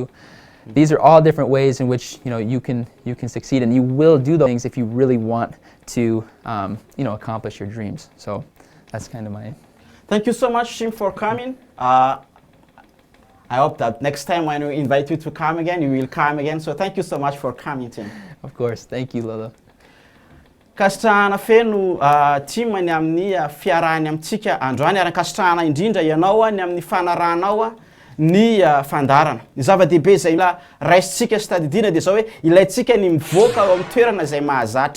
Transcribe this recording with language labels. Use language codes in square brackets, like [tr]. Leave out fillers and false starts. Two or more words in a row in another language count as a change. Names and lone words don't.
[en] These are all different ways in which, you know, you can succeed, and you will do those things if you really want to, you know, accomplish your dreams. So that's kind of my. Thank you so much, Shim, for coming. I hope that next time when we invite you to come again, you will come again. So thank you so much for coming, Tim. Of course, thank you, Lollo. [mg] Kasitrahana feno timany amin'ny fiarahany amintsika androany aran-kasitrahana indrindra ianao ny amin'ny fanaranao ny fandarana. Ny zava-dehibe zay raisitsika sy tadidina dia zao hoe ilaitsika ny mivoaka ao amin'ny toerana izay mahazatra.